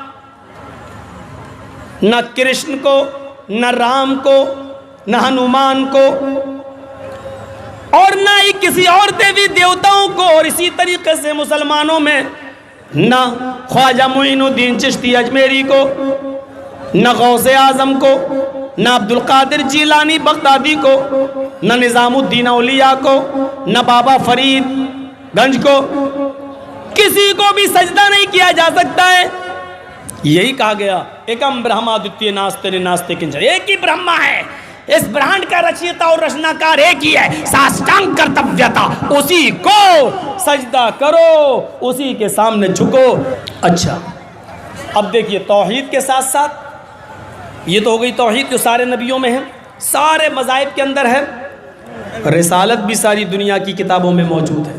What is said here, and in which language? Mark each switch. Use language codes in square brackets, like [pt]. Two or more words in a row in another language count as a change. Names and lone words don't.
[ur] نہ کرشن کو، نہ رام کو، نہ ہنومان کو، اور نہ ہی کسی اور دیوی دیوتاؤں کو، اور اسی طریقے سے مسلمانوں میں نہ خواجہ معین الدین چشتی اجمیری کو، نہ غوث اعظم کو، نہ عبد القادر جیلانی بغدادی کو، نہ نظام الدین اولیاء کو، نہ بابا فرید گنج کو، کسی کو بھی سجدہ نہیں کیا جا سکتا ہے۔ یہی کہا گیا [sa] एकम् ब्रह्माद्वितीय नास्ते नास्ते किंचन, [ur] ایک ہی برہما ہے، اس برہانڈ کا رچیتا اور رچناکار ایک ہی ہے، ساشٹانگ کرتویتا، اسی کو سجدہ کرو، اسی کے سامنے جھکو۔ اچھا اب دیکھیے توحید کے ساتھ ساتھ، یہ تو ہو گئی توحید جو سارے نبیوں میں ہے، سارے مذاہب کے اندر ہے، رسالت بھی ساری دنیا کی کتابوں میں موجود ہے۔